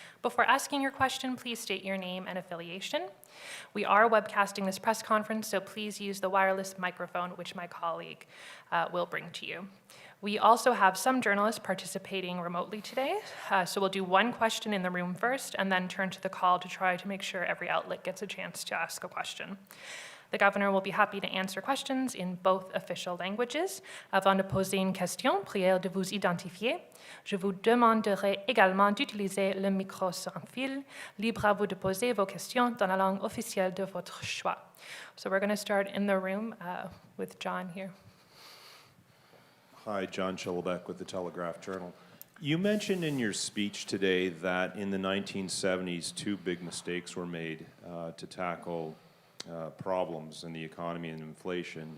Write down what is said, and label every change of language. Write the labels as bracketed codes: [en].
[en] Before asking your question, please state your name and affiliation. We are webcasting this press conference, so please use the wireless microphone, which my colleague will bring to you. We also have some journalists participating remotely today, so we'll do one question in the room first and then turn to the call to try to make sure every outlet gets a chance to ask a question. The Governor will be happy to answer questions in both official languages. [fr] Avant de poser une question, prière de vous identifier. Je vous demanderai également d'utiliser le micro sans fil. Libre à vous de poser vos questions dans la langue officielle de votre choix. [en] So we're going to start in the room with John here. Hi, John Schillebeck with the Telegraph-Journal. You mentioned in your speech today that in the 1970s, two big mistakes were made to tackle problems in the economy and inflation.